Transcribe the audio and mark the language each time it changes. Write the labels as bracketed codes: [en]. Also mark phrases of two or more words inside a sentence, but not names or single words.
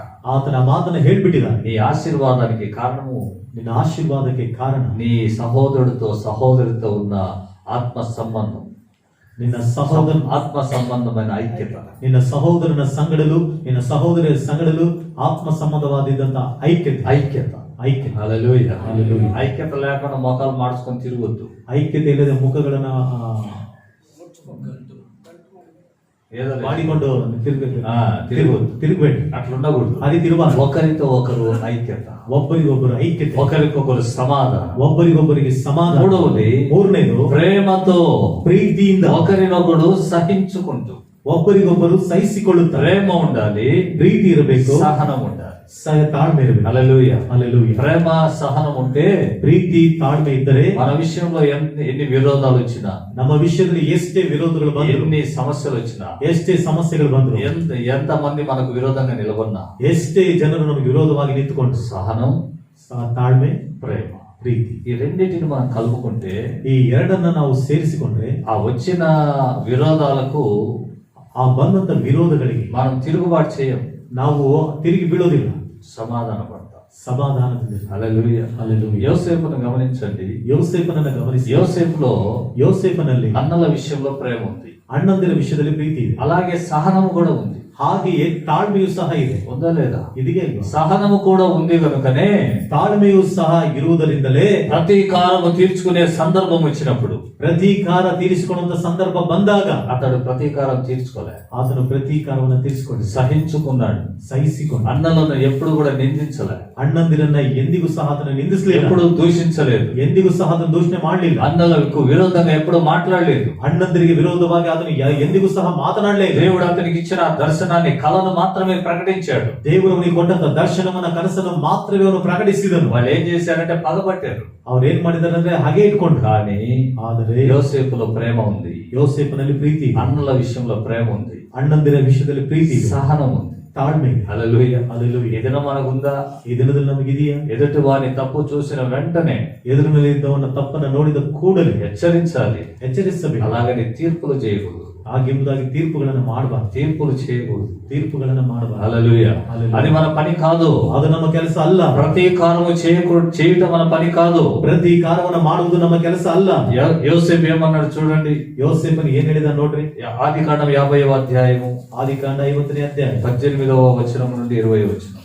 [kn] ಆತನ ಮಾತನ್ನ ಹೇಳ್ಬಿಟ್ಟಿದ್ದಾನೆ. [te] నీ ఆశీర్వాదానికి కారణము [kn] ನಿನ್ನ ಆಶೀರ್ವಾದಕ್ಕೆ ಕಾರಣ [te] నీ సహోదరుడితో సహోదరితో ఉన్న ఆత్మ సంబంధం, [kn] ನಿನ್ನ ಸಹೋದರ [te] ఆత్మ సంబంధమైన ఐక్యత. [kn] ನಿನ್ನ ಸಹೋದರನ ಸಂಗಡಲು, ನಿನ್ನ ಸಹೋದರಿಯ ಸಂಗಡಲು ಆತ್ಮ ಸಂಬಂಧವಾದಿದ್ದಂತ ಐಕ್ಯತೆ. [te] ఐక్యత. [kn] ಐಕ್ಯತೆ. [te] హల్లెలూయా. హల్లెలూయా. ఐక్యత లేకుండా మొఖాలు మార్చుకొని తిరగొద్దు. [kn] ಐಕ್ಯತೆ ಇಲ್ಲದೆ ಮುಖಗಳನ್ನ [te] ఏదో [kn] ಮಾಡಿಕೊಂಡು [te] తిరగొద్దు. [kn] ತಿರುಗಬೇಡಿ. [te] అట్లా ఉండకూడదు. [kn] అది ತಿರುಗಬಾರದು. [te] ఒకరితో ఒకరు ఐక్యత, [kn] ಒಬ್ಬರಿಗೊಬ್ಬರು ಐಕ್ಯತೆ, [te] ఒకరికొకరు సమాధానం. [kn] ಒಬ್ಬರಿಗೊಬ್ಬರಿಗೆ ಸಮಾಧಾನ. [te] మూడవది [kn] ಮೂರನೇದು [te] ప్రేమతో, [kn] ಪ್ರೀತಿಯಿಂದ, [te] ఒకరినొకడు సహించుకుంటూ. [kn] ಒಬ್ಬರಿಗೊಬ್ಬರು ಸಹಿಸಿಕೊಳ್ಳುತ್ತಾರೆ. [te] ప్రేమ ఉండాలి, [kn] ಪ್ರೀತಿ ಇರಬೇಕು, [te] సహనం ఉండాలి. [kn] ತಾಳ್ಮೆ ಇರಬೇಕು. [te] హల్లెలూయా. హల్లెలూయా. ప్రేమ సహనం ఉంటే [kn] ಪ್ರೀತಿ ತಾಳ್ಮೆ ಇದ್ದರೆ [te] మన విషయంలో ఎన్ని విరోధాలు వచ్చినా, [kn] ನಮ್ಮ ವಿಷಯದಲ್ಲಿ ಎಷ್ಟೇ ವಿರೋಧಗಳು ಬಂದ್ರು, [te] ఎన్ని సమస్యలు వచ్చినా, [kn] ಎಷ್ಟೇ ಸಮಸ್ಯೆಗಳು ಬಂದ್ರು, [te] ఎంత మంది మనకు విరోధంగా నిలబడినా, [kn] ಎಷ್ಟೇ ಜನರು ನಮಗೆ ವಿರೋಧವಾಗಿ ನಿಂತುಕೊಂಡು [te] సహనం, [kn] ತಾಳ್ಮೆ, [te] ప్రేమ, [kn] ಪ್ರೀತಿ [te] ఈ రెండింటిని మనం కలుపుకుంటే [kn] ಈ ಎರಡನ್ನ ನಾವು ಸೇರಿಸಿಕೊಂಡ್ರೆ [te] ఆ వచ్చిన విరోధాలకు [kn] ಆ ಬಂದಂತ ವಿರೋಧಗಳಿಗೆ [te] మనం తిరుగుబాటు చేయం, [kn] ನಾವು ತಿರುಗಿ ಬೀಳೋದಿಲ್ಲ, [te] సమాధాన పడతాం. [kn] ಸಮಾಧಾನದಿಂದ. [te] హల్లెలూయా. హల్లెలూయా. యోసేపును గమనించండి. [kn] ಯೋಸೇಫನನ್ನ ಗಮನಿಸಿ. [te] యోసేపులో [kn] ಯೋಸೇಫನಲ್ಲಿ [te] అన్నల విషయంలో ప్రేమ ఉంది, [kn] ಅಣ್ಣಂದಿರ ವಿಷಯದಲ್ಲಿ ಪ್ರೀತಿ ಇದೆ, [te] అలాగే సహనము కూడా ఉంది. [kn] ಹಾಗೆಯೇ ತಾಳ್ಮೆಯೂ ಸಹ ಇದೆ. [te] ఉందా లేదా? [kn] ಇದೆಯೇ ಇಲ್ವಾ? [te] సహనము కూడా ఉంది కనుకనే [kn] ತಾಳ್ಮೆಯೂ ಸಹ ಇರುವುದರಿಂದಲೇ [te] ప్రతీకారము తీర్చుకునే సందర్భం వచ్చినప్పుడు [kn] ಪ್ರತೀಕಾರ ತೀರಿಸಿಕೊಳ್ಳುವಂತ ಸಂದರ್ಭ ಬಂದಾಗ [te] అతడు ప్రతీకారం తీర్చుకోలే, [kn] ಆತನು ಪ್ರತೀಕಾರವನ್ನು ತೀರಿಸಿಕೊಂಡು [te] సహించుకున్నాడు. [kn] ಸಹಿಸಿಕೊಂಡು [te] అన్నలను ఎప్పుడు కూడా నిందించలే, [kn] ಅಣ್ಣಂದಿರನ್ನ ಎಂದಿಗೂ ಸಹ ಆತನ ನಿಂದಿಸಲಿಲ್ಲ, [te] ఎప్పుడు దూషించలేదు, [kn] ಎಂದಿಗೂ ಸಹ ಆತನ ದೂಷಣೆ ಮಾಡಲಿಲ್ಲ, [te] అన్నలకు విరోధంగా ఎప్పుడు మాట్లాడలేదు. [kn] ಅಣ್ಣಂದಿರಿಗೆ ವಿರೋಧವಾಗಿ ಆತನು ಎಂದಿಗೂ ಸಹ ಮಾತನಾಡಲೇ ಇಲ್ಲ. [te] దేవుడు అతనికి ఇచ్చిన దర్శనాన్ని, కళను మాత్రమే ప్రకటించాడు. [kn] ದೇವರು ಅವನಿಗೆ ಕೊಟ್ಟಂತ ದರ್ಶನವನ್ನ ಕನಸನ್ನು ಮಾತ್ರವೇ ಅವನು ಪ್ರಕಟಿಸಿದನು. [te] వాళ్ళు ఏం చేశారంటే పగబట్టారు. [kn] ಅವ್ರು ಏನ್ ಮಾಡಿದಾರೆ ಅಂದ್ರೆ ಹಾಗೆ ಇಟ್ಕೊಂಡ್ರು. [te] కానీ [kn] ಆದರೆ [te] యోసేపులో ప్రేమ ఉంది, [kn] ಯೋಸೇಫನಲ್ಲಿ ಪ್ರೀತಿ ಇದೆ, [te] అన్నల విషయంలో ప్రేమ ఉంది, [kn] ಅಣ್ಣಂದಿರ ವಿಷಯದಲ್ಲಿ ಪ್ರೀತಿ ಇದೆ, [te] సహనం ఉంది. [kn] ತಾಳ್ಮೆ ಇದೆ. [te] హల్లెలూయా. [kn] ಹಲ್ಲೆಲೂಯಾ. [te] ఈ దినం మనకుందా? [kn] ಈ ದಿನದಲ್ಲಿ ನಮಗಿದೆಯಾ? [te] ఎదుటి వాని తప్పు చూసిన వెంటనే [kn] ಎದುರಿನಲ್ಲಿ ಇದ್ದವನ ತಪ್ಪನ್ನ ನೋಡಿದ ಕೂಡಲೇ [te] హెచ్చరించాలి, [kn] ಎಚ್ಚರಿಸಬೇಕು. [te] అలాగని తీర్పులు చేయకూడదు, [kn] ಹಾಗೆಂಬುದಾಗಿ ತೀರ್ಪುಗಳನ್ನು ಮಾಡಬಾರ್ದು, [te] తీర్పులు చేయకూడదు. [kn] ತೀರ್ಪುಗಳನ್ನು ಮಾಡಬಾರ್ದು. [te] హల్లెలూయా. హల్లెలూయా. అది మన పని కాదు, [kn] ಅದು ನಮ್ಮ ಕೆಲಸ ಅಲ್ಲ. [te] ప్రతీకారము చేయటం మన పని కాదు. [kn] ಪ್ರತೀಕಾರವನ್ನು ಮಾಡುವುದು ನಮ್ಮ ಕೆಲಸ ಅಲ್ಲ. [te] యోసేపు ఏమన్నాడు చూడండి. [kn] ಯೋಸೇಫನು ಏನ್ ಹೇಳಿದ ನೋಡ್ರಿ. [te] ఆదికాండం 50వ అధ్యాయము [kn] ಆದಿಕಾಂಡ 50ನೇ ಅಧ್ಯಾಯ [te] 18వ వచనం నుండి 20వ వచనం.